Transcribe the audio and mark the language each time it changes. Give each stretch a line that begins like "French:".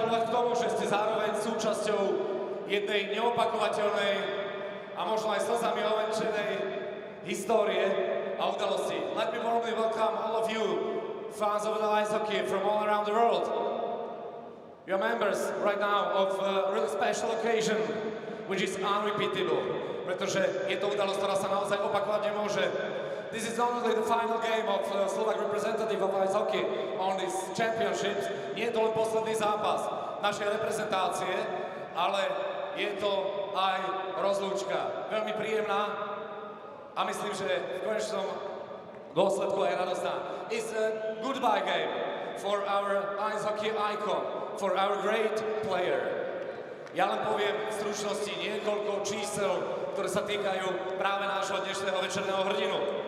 Slovak: tomu, že ste zároveň súčasťou jednej neopakovateľnej a možno aj slzami ovenčenej histórie a udalosti.
English: Let me warmly welcome all of you, fans of the ice hockey from all around the world. You are members right now of a really special occasion, which is unrepeatable,
Slovak: pretože je to udalosť, ktorá sa naozaj opakovať nemôže.
English: This is not only the final game of Slovak representative of ice hockey on these championships,
Slovak: nie je to len posledný zápas našej reprezentácie, ale je to aj rozlúčka. Veľmi príjemná a myslím, že v konečnom dôsledku aj radostná.
English: It's a goodbye game for our ice hockey icon, for our great player.
Slovak: Ja len poviem v stručnosti niekoľko čísel, ktoré sa týkajú práve nášho dnešného večerného hrdinu.